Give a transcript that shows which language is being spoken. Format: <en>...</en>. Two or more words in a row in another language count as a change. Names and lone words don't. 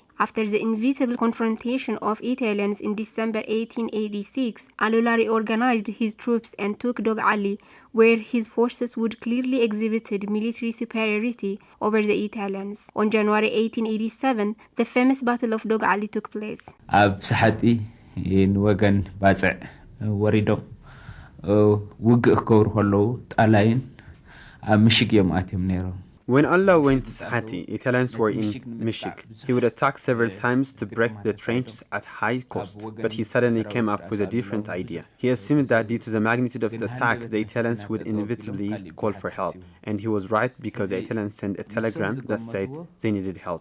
<en>After the inevitable confrontation of Italians in December 1886, Alula reorganized his troops and took Dog Ali, where his forces would clearly exhibited military superiority over the Italians. On January 1887, the famous Battle of Dog Ali took place.</en> <ti>ኣብ ሰሓጢ ንወገን ባፅዕ ወሪዶም ውግእ ክገብሩ ከለዉ ጣላይን ኣብ ምሽግ እዮም ኣትዮም ነይሮም።</ti> <en>When Allah went to Sahati, Italians were in Mishik. He would attack several times to break the trenches at high cost, but he suddenly came up with a different idea. He assumed that due to the magnitude of the attack, the Italians would inevitably call for help. And he was right, because the Italians sent a telegram that said they needed help.</en>